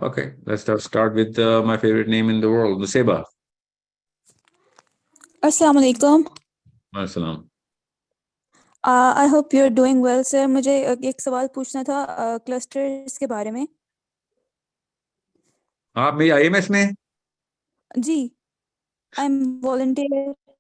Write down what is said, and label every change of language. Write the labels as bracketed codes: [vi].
[en] Okay, let's start with my favorite name in the world, Nuseba. [ar] Assalamu alaikum. Assalam. [en] I hope you're doing well, sir. [ur] مجھے ایک سوال پوچھنا تھا clusters کے بارے میں. آپ میری IMS میں؟ [en] جی I'm volunteer.